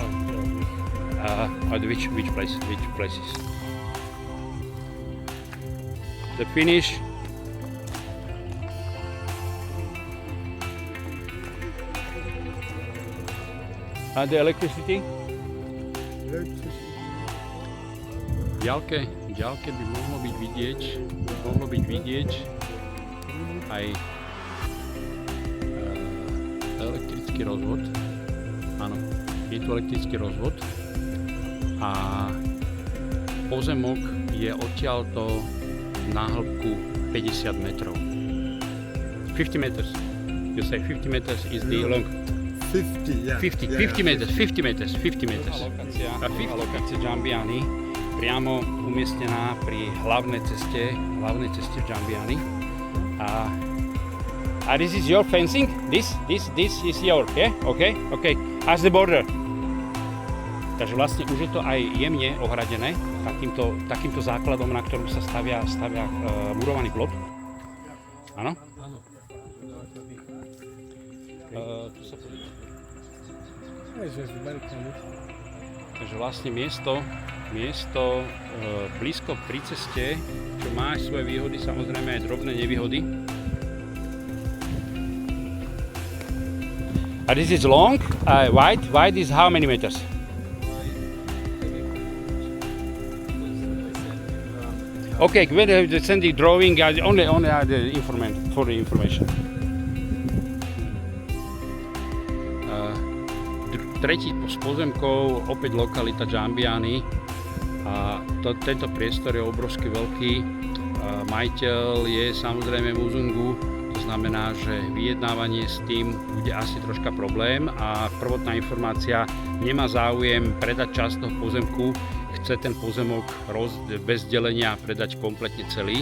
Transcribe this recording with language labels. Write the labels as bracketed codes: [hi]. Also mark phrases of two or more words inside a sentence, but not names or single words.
[en] Which places? The finish. And the electricity? [sk] V ďalke by mohlo byť vidieť aj elektrický rozvod. Áno, je tu elektrický rozvod a pozemok je odtiaľto na hĺbku 50 metrov. [en] 50 meters. You say 50 meters is the long. 50, yeah. 50 meters. [sk] Lokácia Giambiani, priamo umiestnená pri hlavnej ceste v Giambiani. [en] A this is your fencing? This is your, yeah? Okay. As the border. [sk] Takže vlastne už je to aj jemne ohradené takýmto základom, na ktorom sa stavia murovaný plot. Áno? Áno. Tu sa pozrite. Takže vlastne miesto blízko pri ceste, čo má aj svoje výhody, samozrejme aj drobné nevýhody. [en] And this is long, wide is how many meters? Okay, when they send the drawing, only the information. [sk] Tretí z pozemkov, opäť lokalita Giambiani. A tento priestor je obrovsky veľký. Majiteľ je samozrejme Muzungu, to znamená, že vyjednávanie s tým bude asi troška problém a prvotná informácia, nemá záujem predať časť toho pozemku, chce ten pozemok bez delenia predať kompletne celý.